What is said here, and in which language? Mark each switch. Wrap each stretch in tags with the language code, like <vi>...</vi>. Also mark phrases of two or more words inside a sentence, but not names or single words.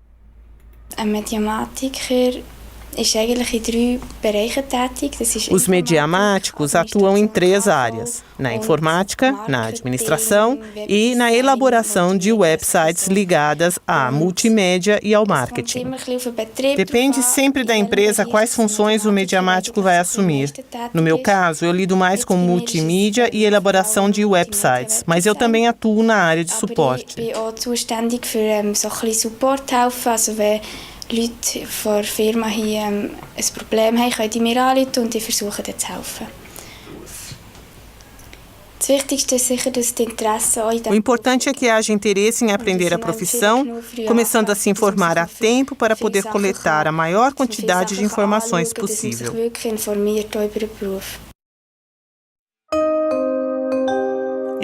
<pt>Os mediamáticos atuam em 3 áreas: na informática, na administração e na elaboração de websites ligadas à multimédia e ao marketing. Depende sempre da empresa quais funções o mediamático vai assumir. No meu caso, eu lido mais com multimídia e elaboração de websites, mas eu também atuo na área de suporte.</pt> <de>Leute von der Firma hier ein Problem haben, können die mir anrufen und ich versuche dann zu helfen.</de> <pt>O importante é que haja interesse em aprender a profissão, começando a se informar a tempo para poder coletar a maior quantidade de informações possível.</pt>